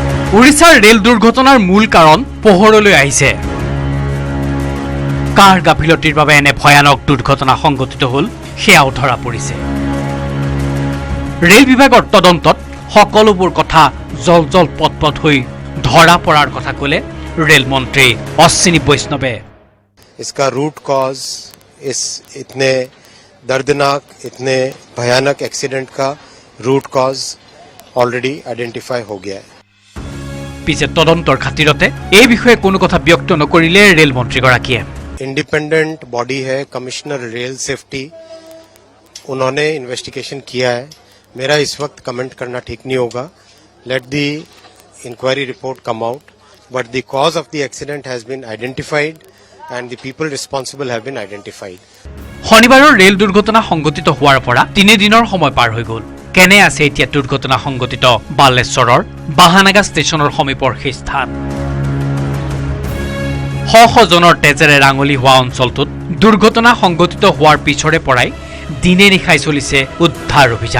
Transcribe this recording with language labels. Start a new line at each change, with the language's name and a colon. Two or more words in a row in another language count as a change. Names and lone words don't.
Assamese: উৰিষ্যাৰ ৰেল দুৰ্ঘটনাৰ মূল কাৰণ পোহৰলৈ আহিছে। কাৰ গাফিলতিৰ বাবে এনে ভয়ানক দুৰ্ঘটনা সংঘটিত হ'ল সেয়াও ধৰা পৰিছে। ৰেল বিভাগৰ তদন্তত সকলোবোৰ কথা জল জল পটপট হৈ ধৰা পৰাৰ কথা ক'লে ৰেল মন্ত্ৰী অশ্বিনী বৈষ্ণৱে।
Hindi: इसका
English: root cause
Hindi: इस इतने दर्दनाक इतने भयानक एक्सीडेंट का
English: root cause already identify
Hindi: हो गया है।
Assamese: পিছে তদন্তৰ খাতিৰতে এই বিষয়ে কোনো কথা ব্যক্ত নকৰিলে ৰেল মন্ত্ৰীগৰাকীয়ে।
English: independent body
Hindi: है कमिश्नर रेल सेफ्टी, उन्होंने इन्वेस्टिगेशन किया है। मेरा इस वक्त कमेंट करना ठीक नहीं होगा।
English: let the inquiry report come out, but the cause of the accident has been identified and the people responsible have been identified.
Assamese: শনিবাৰৰ ৰেল দুৰ্ঘটনা সংঘটিত হোৱাৰ পৰা 3 দিনৰ সময় পাৰ হৈ গ'ল। কেনে আছে এতিয়া দুৰ্ঘটনা সংঘটিত বালেশ্বৰৰ বাহানাগা ষ্টেচনৰ সমীপৰ সেই স্থান? শ জনৰ তেজেৰে ৰাঙলী হোৱা অঞ্চলটোত দুৰ্ঘটনা সংঘটিত হোৱাৰ পিছৰে পৰাই দিনে নিশাই চলিছে উদ্ধাৰ অভিযান।